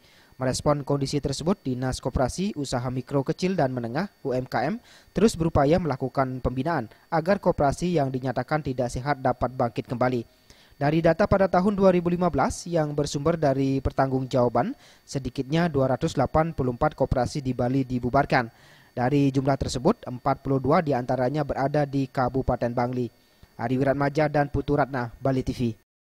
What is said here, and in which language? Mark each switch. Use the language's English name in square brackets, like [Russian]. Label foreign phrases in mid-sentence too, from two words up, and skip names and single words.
[Indonesian] Merespon kondisi tersebut, Dinas Koperasi, Usaha Mikro Kecil dan Menengah (UMKM) terus berupaya melakukan pembinaan agar koperasi yang dinyatakan tidak sehat dapat bangkit kembali. Dari data pada tahun 2015 yang bersumber dari pertanggungjawaban, sedikitnya 284 koperasi di Bali dibubarkan. Dari jumlah tersebut, 42 diantaranya berada di Kabupaten Bangli. Ari Wiratmaja dan Putu Ratna, Bali TV.